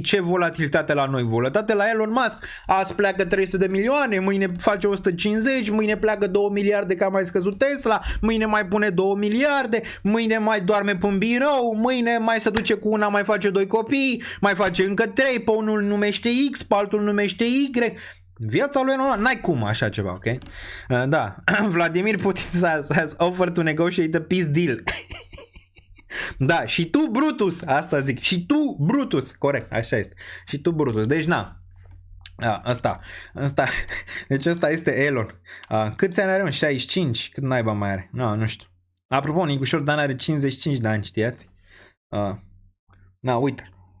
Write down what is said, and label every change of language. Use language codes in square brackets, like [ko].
[ro] Ce volatilitate la noi? Volatilitate la Elon Musk. Azi pleacă 300 de milioane, mâine face 150, mâine pleacă 2 miliarde că a mai scăzut Tesla, mâine mai pune 2 miliarde, mâine mai doarme pe un birou, mâine mai se duce cu una, mai face 2 copii, mai face încă 3, pe unul numește X, pe altul numește Y. Viața lui normal, n-ai cum așa ceva, ok? [en] Da, Vladimir Putin has offered to negotiate a peace deal. [ro] Da, și tu Brutus, asta zic, și tu Brutus, corect, așa este, și tu Brutus, deci Asta. Deci ăsta este Elon. Câți ani are? 65? Cât naiba mai are? Nu știu. Apropo, Nicușor Dan are 55 de ani, știați? Uite.